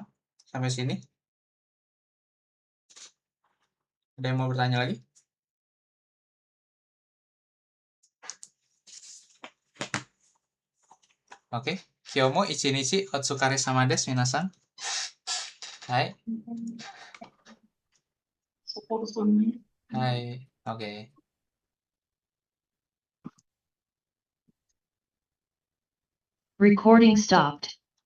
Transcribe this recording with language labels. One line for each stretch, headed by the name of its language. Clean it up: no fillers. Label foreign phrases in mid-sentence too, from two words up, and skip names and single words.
Indonesian: Sampai sini. Ada yang mau bertanya lagi? Oke.
Japanese: 今日も一日お疲れ様です、皆さん. はい。はい.
Indonesian: Oke.
English: Recording stopped.